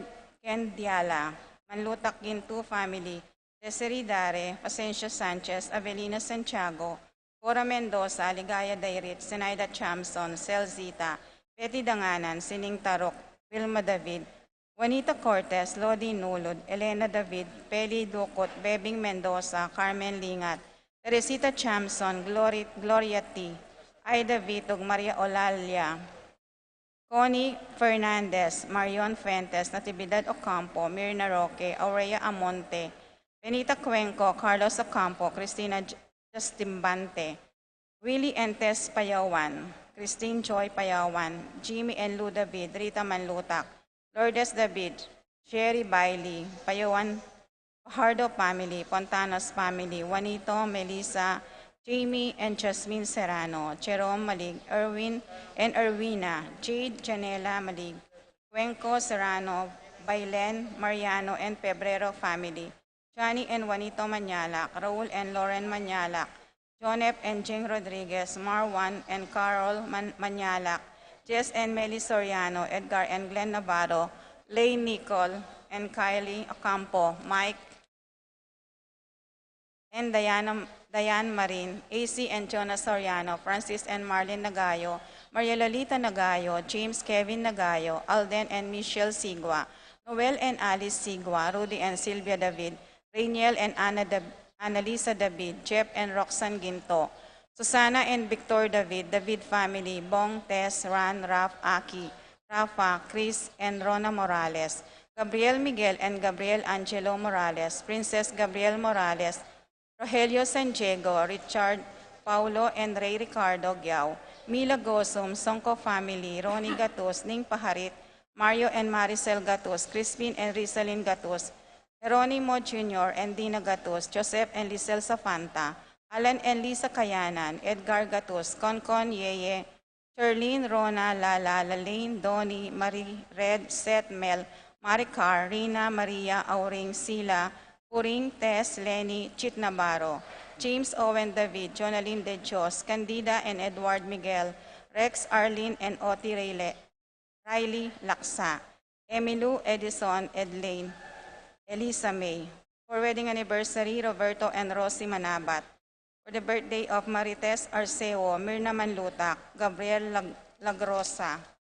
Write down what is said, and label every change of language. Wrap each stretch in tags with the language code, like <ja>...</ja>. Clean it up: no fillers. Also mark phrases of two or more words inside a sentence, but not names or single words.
<en>Ken Diala, Manlutak Gintu family, Desiree Dare, Pasencio Sanchez, Avelina Santiago, Cora Mendoza, Ligaya Dairit, Zenaida Chamson, Celzita, Betty Danganan, Sining Tarok, Wilma David, Juanita Cortez, Lodi Nulod, Elena David, Peli Ducot, Bebing Mendoza, Carmen Lingat, Teresita Chamson, Gloria T, Aida Vitog, Maria Olalia, Connie Fernandez, Marion Fuentes, Natividad Ocampo, Mirna Roque, Aurea Amonte, Benita Cuenco, Carlos Ocampo, Cristina Justimbante, Willie and Tess Payawan, Christine Joy Payawan, Jimmy and Lou David, Rita Manlutak, Lourdes David, Sherry Bailey, Payawan, Fajardo family, Pontanos family, Juanito, Melissa, Jamie and Jasmine Serrano, Jerome Malig, Erwin and Erwina, Jade Janela Malig, Cuenco Serrano, Bailen, Mariano and Pebrero family, Johnny and Juanito Manyalak, Raul and Lauren Manyalak, Jonep and Jing Rodriguez, Marwan and Carol Manyalak, Jess and Meli Soriano, Edgar and Glenn Navarro, Lane Nicole and Kylie Ocampo, Mike and Diane Marin, AC and Jonas Soriano, Francis and Marlene Nagayo, Maria Lolita Nagayo, James Kevin Nagayo, Alden and Michelle Sigua, Noel and Alice Sigua, Rudy and Sylvia David, Rainiel and Annalisa David, Jeff and Roxanne Ginto, Susana and Victor David, David family, Bong, Tess, Ran, Raf, Aki, Rafa, Chris and Rona Morales, Gabriel Miguel and Gabriel Angelo Morales, Princess Gabriel Morales, Rogelio San Diego, Richard, Paulo and Ray Ricardo Giao, Mila Gosum, Songko family, Ronnie Gatus, Ning Paharit, Mario and Maricel Gatus, Crispin and Rizalyn Gatus, Jeronimo Jr. and Dina Gatus, Joseph and Lisel Safanta, Alan and Lisa Kayanan, Edgar Gatus, Konkon Yeye, Charlene, Rona, Lala, Lalaine, Donnie, Marie, Red, Seth, Mel, Maricar, Rina, Maria, Auring, Sila, Puring, Tess, Lenny, Chit Navarro, James Owen David, Jonaline De Dios, Candida and Edward Miguel, Rex, Arlene and Oti Riley Laksa, Emilu, Edison, Edlane, Elisa May. For wedding anniversary, Roberto and Rosie Manabat. For the birthday of Marites Arceo, Mirna Manlutak, Gabriel Lagrosa.</en>